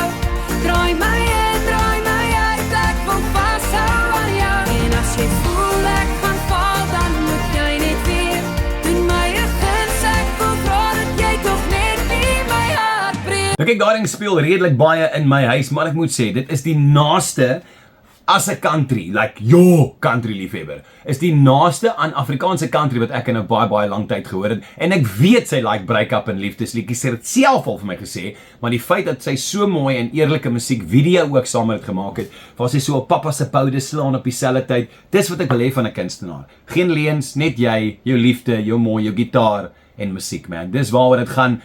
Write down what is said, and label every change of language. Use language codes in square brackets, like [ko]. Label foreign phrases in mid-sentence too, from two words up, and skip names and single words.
[af] Draai my in, draai my uit, ek wil vashou aan jou. En as jy voel ek gaan val, dan moet jy net weer doen my 'n guns, ek wil vra dat jy tog net nie my hart breek. Nou kyk, daai ding speel redelik baie in my huis, maar ek moet sê, dit is die naaste as 'n country, like country liefhebber, is die naaste aan Afrikaanse country wat ek in 'n baie lang tyd gehoor het, en ek weet sy like break-up en liefdesliedjies, sy het self al vir my gesê, maar die feit dat sy so mooi en eerlike musiekvideo ook saam met dit gemaak het, waar sy so op pappa se boude slaan op dieselfde tyd, dis wat ek wil hê van 'n kunstenaar. Geen leuns, net jy, jou liefde, jou mooi, jou gitaar en musiek, man. Dis waaroor dit gaan.